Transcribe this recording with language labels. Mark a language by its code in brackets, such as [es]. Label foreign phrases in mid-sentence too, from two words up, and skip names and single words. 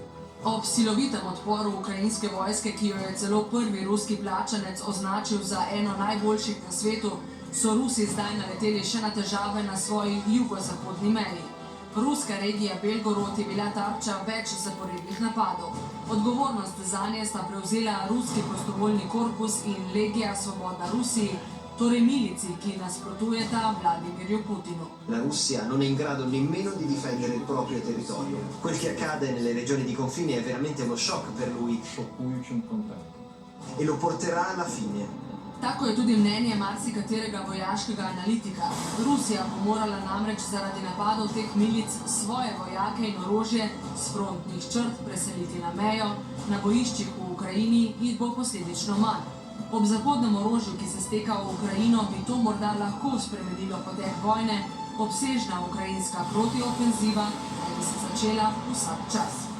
[sl] Ob silovitem odporu ukrajinske vojske, ki jo je celo prvi ruski plačanec označil za eno najboljših na svetu, so Rusi zdaj naleteli še na težave na svoji jugozahodni meji. Ruska regija Belgorod je bila tarča več zaporednih napadov. Odgovornost zanje sta prevzela ruski prostovoljni korpus in Legija Svobodna Rusiji, torej milici, ki nasprotujeta Vladimirju Putinu. [it] La Russia non è in grado nemmeno di difendere il proprio territorio. Quel che accade nelle regioni di confine è veramente uno shock per lui e lo porterà alla fine. [sl] Tako je tudi mnenje marsikaterega vojaškega analitika. Rusija bo morala namreč zaradi napadov teh milic svoje vojake in orožje s frontnih črt preseliti na mejo, na bojiščih v Ukrajini jih bo posledično manj. Ob zahodnem orožju, ki se steka v Ukrajino, bi to morda lahko spremenilo potek vojne, obsežna ukrajinska protiofenziva naj bi se začela vsak čas.